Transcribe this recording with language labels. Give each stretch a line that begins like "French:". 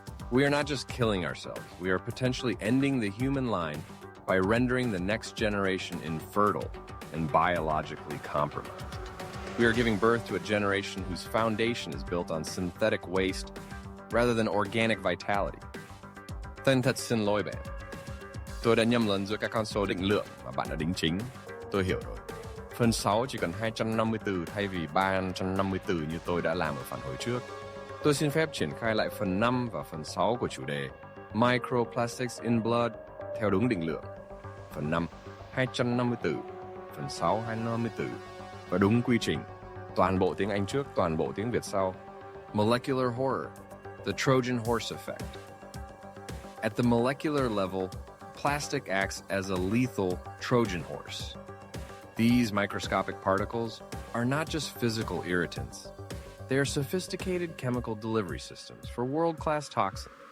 English: We are not just killing ourselves, we are potentially ending the human line by rendering the next generation infertile and biologically compromised. We are giving birth to a generation whose foundation is built on synthetic waste rather than organic vitality.
Vietnamese: Tên thật xin lỗi bạn. Tôi đã nhầm lẫn giữa các con số định lượng mà bạn đã đính chính. Tôi hiểu rồi. Phần 6 chỉ cần 250 từ thay vì 350 từ như tôi đã làm ở phản hồi trước. Tôi xin phép triển khai lại phần 5 và phần 6 của chủ đề Microplastics in Blood theo đúng định lượng. Phần 5, 250 từ. Phần 6, 250 từ. Và đúng quy trình. Toàn bộ tiếng Anh trước, toàn bộ tiếng Việt sau.
English: Molecular horror, the Trojan Horse effect. At the molecular level, plastic acts as a lethal Trojan horse. These microscopic particles are not just physical irritants. They are sophisticated chemical delivery systems for world-class toxins.